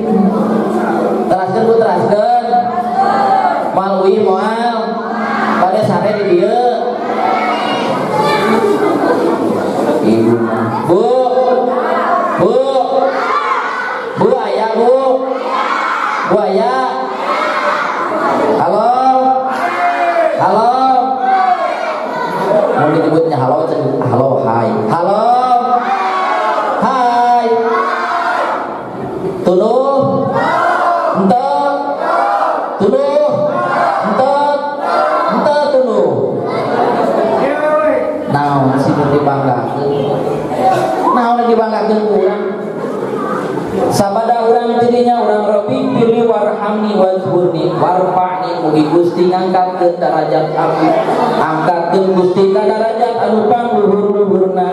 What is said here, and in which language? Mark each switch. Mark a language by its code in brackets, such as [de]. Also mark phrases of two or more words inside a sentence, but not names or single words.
[su] Teraskeun ku teraskeun. Malui moal pada sare di dieu. Ibu Bu. Bu. Bu aya Bu. Bu aya. Halo. Halo. [id] Mau disebutnya halo, halo, hai. [su] Halo. Hai. Tuduh. Entet. Tuduh. Entet. Entet tuduh. Naon sih dibanggakeun? Naon dibanggakeun urang? Sabada urang tidinya urang Robbi pilih [ar] وارحمني واجبرني وارفعني [su] mugi Gusti ngangkatkeun darajat abdi, angkatkeun Gusti ka darajat anu pangluhur-luhurna.